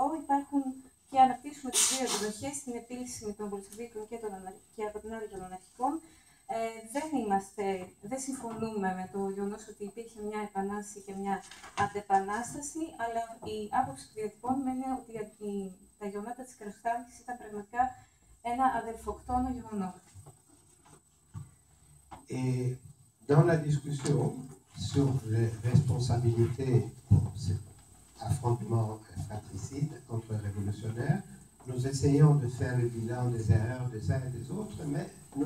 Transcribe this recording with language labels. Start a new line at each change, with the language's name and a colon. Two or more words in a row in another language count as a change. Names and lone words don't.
Greek: Υπάρχουν και αναπτύσσουμε τις δύο εκδοχές, την επίλυση των Μπολσεβίκων και από την άλλη των αναρχικών. Δεν συμφωνούμε με το γεγονός ότι υπήρχε μια επανάσταση και μια αντεπανάσταση, αλλά η άποψη που διατυπώνουμε είναι ότι τα γεγονότα της Κροστάνδης ήταν πραγματικά ένα αδελφοκτόνο γεγονός.
French: Et dans la discussion sur les responsabilités pour cet affrontement fratricide entre révolutionnaires, nous essayons de faire le bilan des erreurs des uns et des autres, mais nous